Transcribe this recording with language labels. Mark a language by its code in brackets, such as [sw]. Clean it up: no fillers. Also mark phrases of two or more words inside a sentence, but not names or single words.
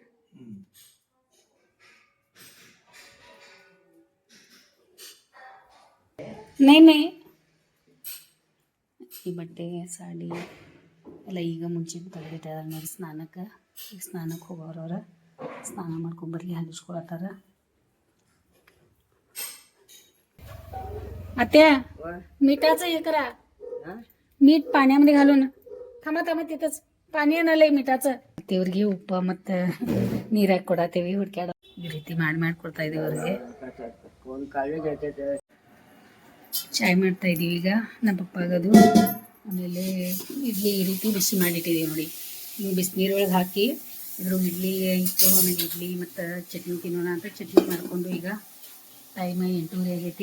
[kn] ನೈ ಈ ಬಟ್ಟೆ ಸಾಡಿ ಎಲ್ಲ ಈಗ ಮುಂಚೆನೇ ತೆಗೆದಿಟ್ಟಿದ್ದಾರೆ ನೋಡಿ ಸ್ನಾನಕ್ಕೆ. ಈಗ ಸ್ನಾನಕ್ಕೆ ಹೋಗೋರವ್ರ ಸ್ನಾನ ಮಾಡ್ಕೊಂಬರ್ಲಿ ಹಂಗಿಸ್ಕೊಳತ್ತಾರ. [mr] आत्या मिठाचं हे करा, मीठ पाण्यामध्ये घालून. थांबा तिथंच पाणी आणलंय मिठाचं. [kn] ದೇವ್ರಿಗೆ ಉಪ್ಪ ಮತ್ತು ನೀರಾಗಿ ಕೊಡತ್ತೇವಿ. ಹುಡ್ಕ್ಯಾಡ ಈ ರೀತಿ ಮಾಡಿ ಕೊಡ್ತಾ ಇದೀವಿ ಅವ್ರಿಗೆ. ಚಾಯ್ ಮಾಡ್ತಾ ಇದೀವಿ ಈಗ ನಮ್ಮ ಪಪ್ಪಾಗದು. ಆಮೇಲೆ ಇಡ್ಲಿ ಈ ರೀತಿ ಬಿಸಿ ಮಾಡಿಟ್ಟಿದ್ದೀವಿ ನೋಡಿ. ನೀವು ಬಿಸಿನೀರೊಳಗೆ ಹಾಕಿ ಇದ್ರ ಇಡ್ಲಿ ಇಟ್ಟು ಆಮೇಲೆ ಇಡ್ಲಿ ಮತ್ತು ಚಟ್ನಿ ತಿನ್ನೋಣ ಅಂತ ಚಟ್ನಿ ಮಾಡಿಕೊಂಡು ಈಗ ಟೈಮ್ 8:30 ಆಗೈತಿ.